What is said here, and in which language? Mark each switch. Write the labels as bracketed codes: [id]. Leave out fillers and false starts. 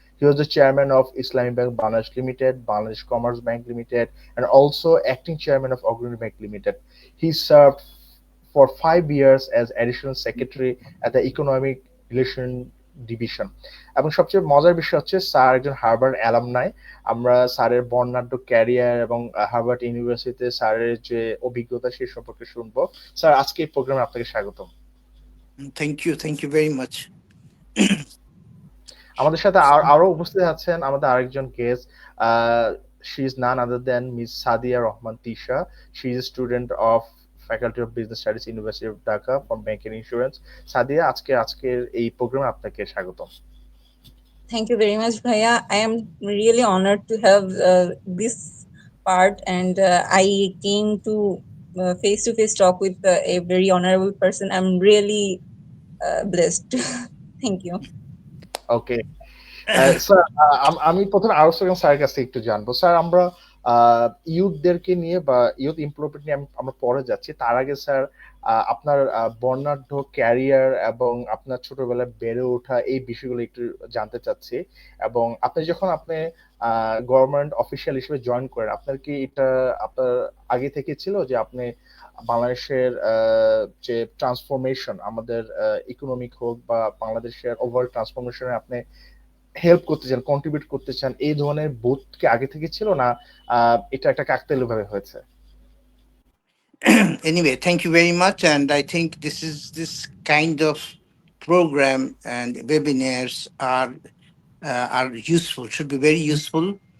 [en] He was the chairman of Islamic Bank Bangladesh Limited, Bangladesh Commerce Bank Limited, and also acting chairman of Agrani Bank Limited. He served for 5 years as additional secretary at the economic relation [bn] division এবং সবচেয়ে মজার বিষয় হচ্ছে sir একজন Harvard alumni. আমরা স্যারের বর্ণাঢ্য career এবং হার্ভার্ড ইউনিভার্সিটিতে স্যারের যে অভিজ্ঞতা সে সম্পর্কে শুনবো। স্যার, আজকে এই প্রোগ্রামে আপনাকে স্বাগতম। [en] Thank you very much. [bn] আমাদের সাথে আরো উপস্থিত আছেন আমাদের আরেকজন guest. [en] she is none other than [bn] miss Sadia Rahman Tisha. [en] She is student of faculty of business studies university of Dhaka from bank and insurance. [bn] Sadia, আজকের এই প্রোগ্রামে আপনাকে স্বাগতম। [en] Thank you very much, Bhaiya. I am really honored to have this part, and I came to face talk with a very honorable person. I'm really blessed. Thank you. [bn] Okay sir, আমি প্রথমে আরো স্যারের কাছে একটু জানবো। Sir, আমরা ইউথদেরকে নিয়ে বা ইউথ এমপ্লয়মেন্ট নিয়ে আমরা পরে যাচ্ছি। তার আগে স্যার, আপনার বর্ণাঢ্য ক্যারিয়ার এবং আপনার ছোটবেলায় বেড়ে ওঠা এই বিষয়গুলো একটু জানতে চাচ্ছি। এবং আপনি গভর্নমেন্ট অফিসিয়াল হিসেবে জয়েন করেন, আপনার কি এটা আপনার আগে থেকে ছিল যে আপনি বাংলাদেশের যে ট্রান্সফরমেশন, আমাদের ইকোনমিক হোক বা বাংলাদেশের ওভারঅল ট্রান্সফরমেশনে আপনি হেল্প করতে চান, কন্ট্রিবিউট করতে চান, এই ধরনের বোধ কি আগে থেকে ছিল, না এটা একটা কাকতালীয় ভাবে হয়েছে? [en] Anyway, thank you very much. And I think this kind of program and webinars are useful, should be very useful.